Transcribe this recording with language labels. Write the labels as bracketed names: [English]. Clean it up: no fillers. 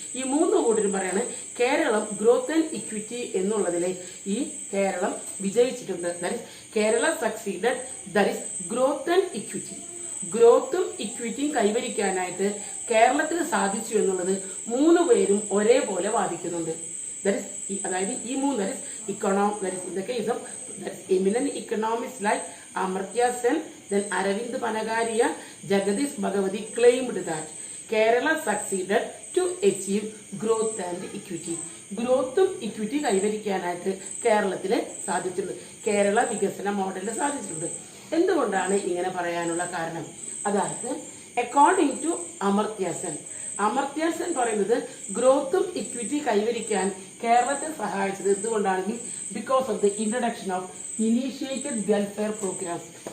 [Malayalam] ഈ മൂന്ന് കൂട്ടരും പറയാണ് കേരളം ഗ്രോത്ത് ആൻഡ് ഇക്വിറ്റി എന്നുള്ളതിൽ ഈ Keralam വിജയിച്ചിട്ടുണ്ട്. [English] That is Kerala succeeded, that is growth and equity. [Malayalam] ഗ്രോത്തും ഇക്വിറ്റിയും കൈവരിക്കാനായിട്ട് കേരളത്തിന് സാധിച്ചു എന്നുള്ളത് മൂന്ന് പേരും ഒരേപോലെ വാദിക്കുന്നുണ്ട്. അതായത് ഈ മൂന്ന്, [English] that is in the case of eminent economists like Amartya Sen, then Aravind Panagariya, Jagadish Bhagavati claimed that Kerala succeeded to achieve growth and equity. [Malayalam] ഗ്രോത്തും equity കൈവരിക്കാനായിട്ട് കേരളത്തിലെ സാധിച്ചിട്ടുണ്ട്, കേരള വികസന മോഡലിൽ സാധിച്ചിട്ടുണ്ട്. എന്തുകൊണ്ടാണ് ഇങ്ങനെ പറയാനുള്ള കാരണം? അതായത് [English] according to [Malayalam] അമർത്യ സെൻ, അമർത്യ സെൻ പറയുന്നത് ഗ്രോത്തും ഇക്വിറ്റി കൈവരിക്കാൻ കേരളത്തെ സഹായിച്ചത് എന്തുകൊണ്ടാണെങ്കിൽ [English] Because of the introduction of initiated welfare programs.